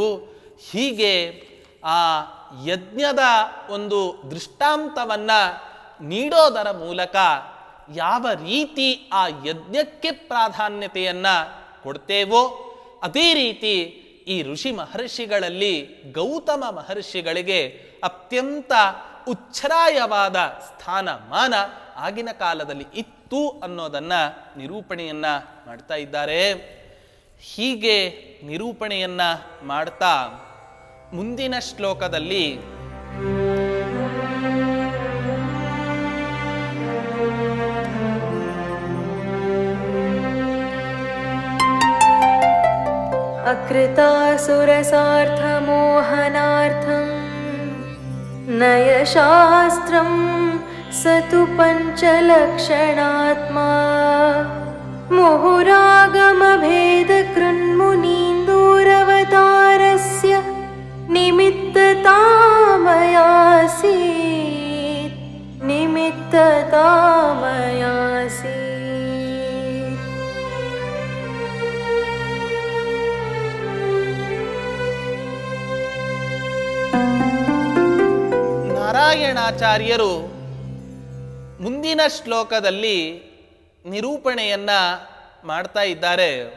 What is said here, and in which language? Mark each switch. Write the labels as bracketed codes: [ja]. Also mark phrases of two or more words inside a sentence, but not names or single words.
[kn] ಹೀಗೆ ಆ ಯಜ್ಞದ ಒಂದು ದೃಷ್ಟಾಂತವನ್ನ ನೀಡೋದರ ಮೂಲಕ ಯಾವ ರೀತಿ ಆ ಯಜ್ಞಕ್ಕೆ ಪ್ರಾಧಾನ್ಯತೆಯನ್ನ ಕೊಡ್ತೇವೋ ಅದೇ ರೀತಿ ಈ ಋಷಿ ಮಹರ್ಷಿಗಳಲ್ಲಿ ಗೌತಮ ಮಹರ್ಷಿಗಳಿಗೆ ಅತ್ಯಂತ ಉಚ್ಛ್ರಾಯವಾದ ಸ್ಥಾನಮಾನ ಆಗಿನ ಕಾಲದಲ್ಲಿ ಇತ್ತು ಅನ್ನೋದನ್ನ ನಿರೂಪಣೆಯನ್ನ ಮಾಡ್ತಾ ಇದ್ದಾರೆ. ಹೀಗೆ ನಿರೂಪಣೆಯನ್ನ ಮಾಡ್ತಾ ಮುಂದಿನ ಶ್ಲೋಕದಲ್ಲಿ [sa] अकृतासुरसार्थमोहनार्थं नयशास्त्रं स तु पञ्चलक्षणात्मा मुहुरागमभेदकृन्मुनीन्दूरवतारस्य निमित्ततामयासीत् [kn] ನಾರಾಯಣಾಚಾರ್ಯರು ಮುಂದಿನ ಶ್ಲೋಕದಲ್ಲಿ ನಿರೂಪಣೆಯನ್ನ ಮಾಡ್ತಾ ಇದ್ದಾರೆ.